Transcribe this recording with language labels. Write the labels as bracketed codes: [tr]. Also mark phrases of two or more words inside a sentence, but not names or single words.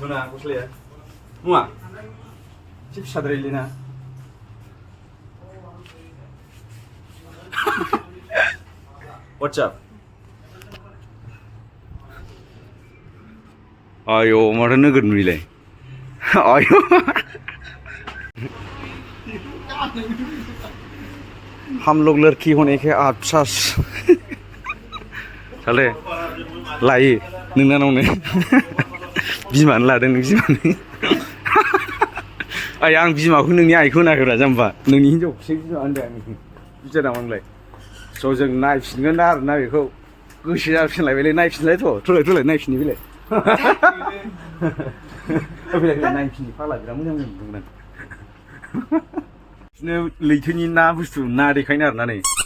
[brx] ना गस्लाया नङा एसे फिसाद्रायलै ना [en] What's up? [brx] आयो माथो नोगोद नुयोलाय आयो [hi] हम लोग लड़की होने के अफसोस [brx] साले लायो नोंनावनो बिमानो लादों नों बिमानो आइ आं बिमाखौ नोंनि आइखौ होनाखैब्रा जाम्बा नोंनि हिनजावखौसो बिमा होनदों आं बिदि नामांलाय स' जों नायफिनगोन आरो ना बेखौ गोसो जाफिनलायबायलै नायफिनलायथ' थलाय नायफिननि बेलाय फैलाय नायफिननि फाग्ला बिराद मोजां मोनदोंमोन आं बिदिनो लैथोनि ना बुस्थु ना देखायनो आरो ना नै